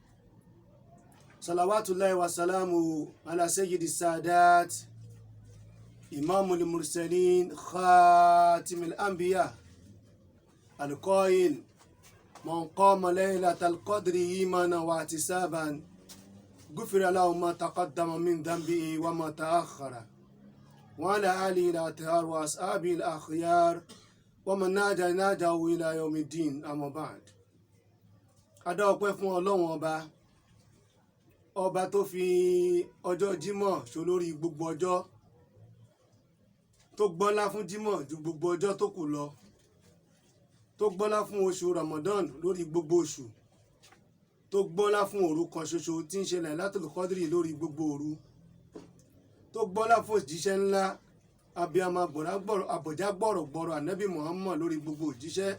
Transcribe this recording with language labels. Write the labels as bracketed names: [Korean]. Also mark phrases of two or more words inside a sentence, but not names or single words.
[Arabic] صلوات الله وسلامه على سيد السادات إمام المرسلين خاتم الأنبياء القائل من قام ليلة القدر إيمانا واحتسابا غفر له ما تقدم من ذنبه وما تأخر وعلى آله الأطهار وأصحابه الأخيار ومن ناجاه إلى يوم الدين أما بعد. [Yoruba] Adá ọpẹ́ fún Ọlọ́run ọba tó fi ọjọ́ Jímọ̀ ṣolórí gbogbo ọjọ́, tó gbọ́lá fún Jímọ̀ ju gbogbo ọjọ́ tó kù lọ, tó gbọ́lá fún oṣù Ramadan lórí gbogbo oṣù, tó gbọ́lá fún òru kan ṣoṣo tí ń ṣe Lailatul Qadri lórí gbogbo òru, tó gbọ́lá fún òjíṣẹ́ ńlá abiyamọ àbọ̀já gbọ̀rọ̀gbọ̀rọ̀ ànábì Muhammad lórí gbogbo òjíṣẹ́.